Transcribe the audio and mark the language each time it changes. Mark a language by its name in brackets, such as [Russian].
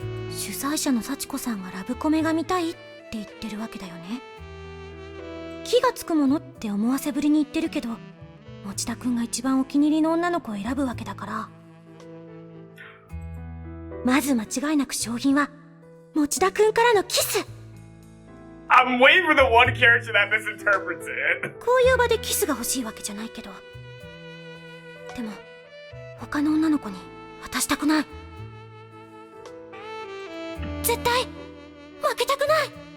[Japanese] 主催者の幸子さんがラブコメが見たいって言ってるわけだよね。気がつくものって思わせぶりに言ってるけど、持田くんが一番お気に入りの女の子を選ぶわけだから。まず間違いなく商品は持田くんからのキス。 [English] I'm waiting for the one character that misinterprets it. [Japanese] こういう場でキスが欲しいわけじゃないけど、でも他の女の子に渡したくない。絶対負けたくない。